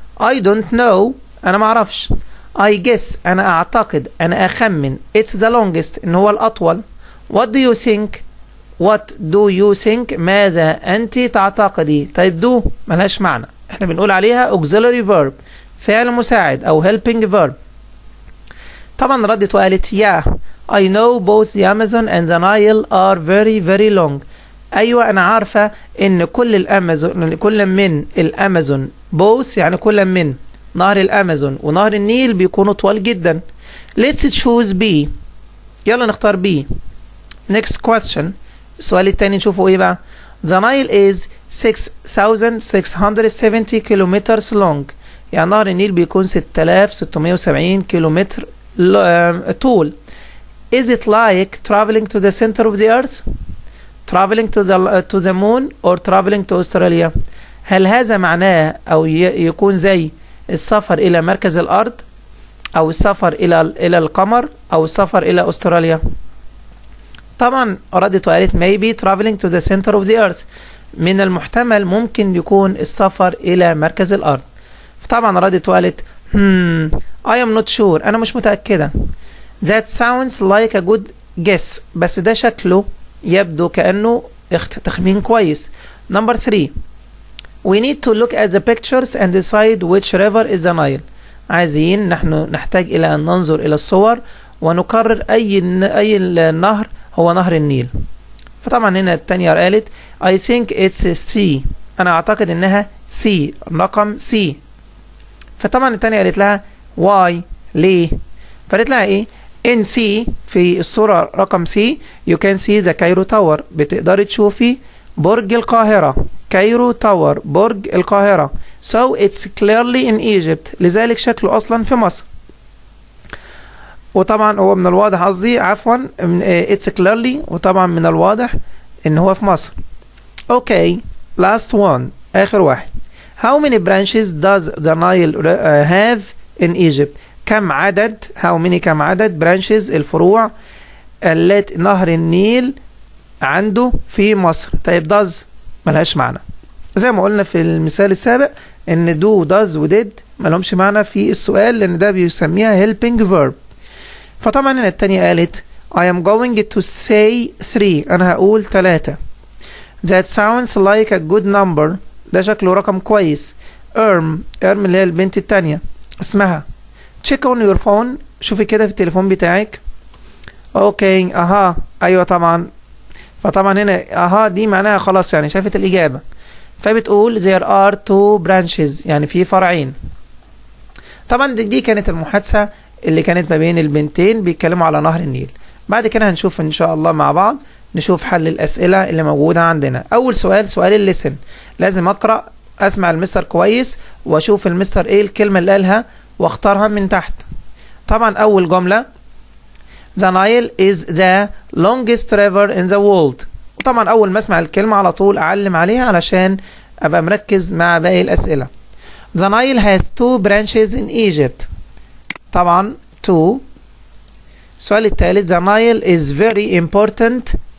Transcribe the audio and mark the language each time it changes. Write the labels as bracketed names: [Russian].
[English] I don't know [Arabic] انا ما اعرفش. [English] I guess [Arabic] انا اعتقد انا اخمن. [English] It's the longest [Arabic] ان هو الاطول. [English] What do you think؟ What do you think؟ [Arabic] ماذا انت تعتقدي؟ [English] طيب do [Arabic] ملهاش معنى، احنا بنقول عليها auxiliary verb فعل مساعد او [English] helping verb. [Arabic] طبعا ردت وقالت [English] yeah I know both the Amazon and the Nile are very very long. [Arabic] ايوه انا عارفه ان كل من الامازون both يعني كل من نهر الامازون ونهر النيل بيكونوا طوال جدا. [English] Let's choose B. [Arabic] يلا نختار [English] B. Next question [Arabic] السؤال الثاني نشوفه ايه بقى. [English] The Nile is 6670 kilometers long. [Arabic] يعني نهر النيل بيكون 6670 كيلومتر طول. [English] Is it like traveling to the center of the earth؟ traveling to the moon or traveling to Australia؟ [Arabic] هل هذا معناه أو يكون زي السفر إلى مركز الأرض أو السفر إلى القمر أو السفر إلى أستراليا؟ طبعا ردت وقالت [English] maybe traveling to the center of the earth. [Arabic] من المحتمل ممكن يكون السفر إلى مركز الأرض. طبعا ردت وقالت [English] I am not sure [Arabic] أنا مش متأكدة. [English] That sounds like a good guess. [Arabic] بس ده شكله يبدو كأنه تخمين كويس. [English] Number 3 We need to look at the pictures and decide which river is the Nile. [Arabic] عايزين نحن نحتاج إلى أن ننظر إلى الصور ونقرر أي نهر هو نهر النيل. فطبعا هنا الثانية قالت [English] I think it's C. [Arabic] أنا أعتقد إنها C رقم C. فطبعا الثانية قالت لها why ليه؟ فقالت لها إيه؟ in C في الصورة رقم C [English] you can see the Cairo Tower. [Arabic] بتقدري تشوفي برج القاهرة. كايرو تاور برج القاهرة. [English] So it's clearly in Egypt. [Arabic] لذلك شكله أصلا في مصر. وطبعا هو من الواضح قصدي عفوا [English] it's clearly [Arabic] وطبعا من الواضح إن هو في مصر. [English] Okay last one [Arabic] آخر واحد. [English] How many branches does the Nile have in Egypt؟ [Arabic] كم عدد كم عدد branches الفروع التي نهر النيل عنده في مصر؟ طيب does ملهاش معنى زي ما قلنا في المثال السابق ان do does و did ملهمش معنى في السؤال لان ده بيسميها [English] helping verb. [Arabic] فطبعا هنا التانية قالت [English] I am going to say 3. [Arabic] انا هقول 3. [English] That sounds like a good number. [Arabic] ده شكله رقم كويس. اللي هي البنت التانية اسمها. [English] check on your phone. [Arabic] شوفي كده في التليفون بتاعك. اوكي اها ايوه طبعا. فطبعا هنا اها دي معناها خلاص يعني شافت الإجابة. فبتقول [English] there are 2 branches [Arabic] يعني في فرعين. طبعا دي كانت المحادثة اللي كانت ما بين البنتين بيتكلموا على نهر النيل. بعد كده هنشوف ان شاء الله مع بعض نشوف حل الأسئلة اللي موجودة عندنا. أول سؤال الليسن. لازم أقرأ أسمع المستر كويس وأشوف المستر إيه الكلمة اللي قالها واختارها من تحت. طبعا أول جملة [English] The Nile is the longest river in the world. [Arabic] طبعا أول ما أسمع الكلمة على طول أعلم عليها علشان أبقى مركز مع باقي الأسئلة. [English] The Nile has 2 branches in Egypt. [Arabic] طبعا 2. السؤال الثالث [English] The Nile is very important.